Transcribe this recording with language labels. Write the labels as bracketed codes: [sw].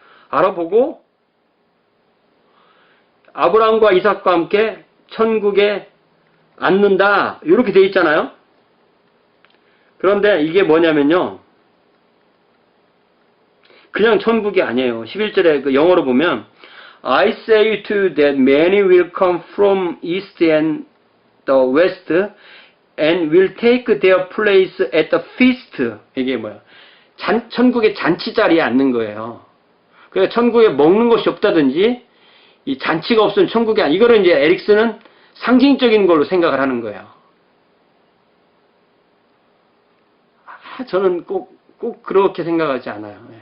[ko] 알아보고 아브라함과 이삭과 함께 천국에 앉는다 이렇게 되어 있잖아요. 그런데 이게 뭐냐면요 그냥 천국이 아니에요. 11절에 영어로 보면 [en] I say to you that many will come from east and the west and will take their place at the feast. [ko] 이게 뭐야? 천국의 잔치 자리에 앉는 거예요. 그러니까 천국에 먹는 것이 없다든지 이 잔치가 없으면 천국이 아니. 이거를 이제 에릭슨은 상징적인 걸로 생각을 하는 거예요. 저는 꼭 그렇게 생각하지 않아요.